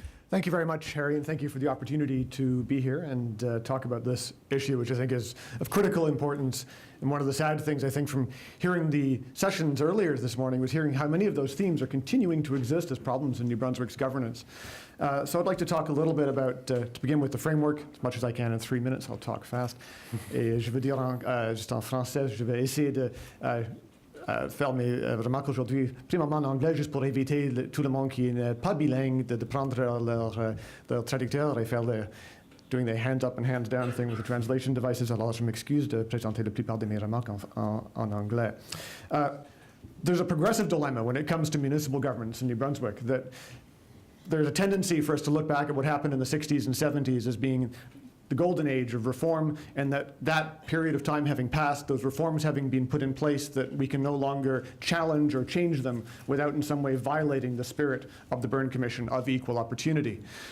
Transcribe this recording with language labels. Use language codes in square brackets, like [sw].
[en] Thank you very much, Harry, and thank you for the opportunity to be here and talk about this issue, which I think is of critical importance. And one of the sad things, I think, from hearing the sessions earlier this morning was hearing how many of those themes are continuing to exist as problems in New Brunswick's governance. So I'd like to talk a little bit about, to begin with, the framework, as much as I can in 3 minutes. I'll talk fast. [fr] Et je veux dire juste en français, je vais essayer de faire mes remarques aujourd'hui, premièrement en anglais, juste pour éviter tout le monde qui n'est pas bilingue de prendre leur traducteur et faire [en] doing the hands up and hands down thing with the translation devices. [fr] Alors je m'excuse de présenter la plupart de mes remarques en anglais. [en] There's a progressive dilemma when it comes to municipal governance in New Brunswick, that there's a tendency for us to look back at what happened in the 60s and 70s as being the golden age of reform, and that period of time having passed, those reforms having been put in place, that we can no longer challenge or change them without in some way violating the spirit of the Byrne Commission of equal opportunity.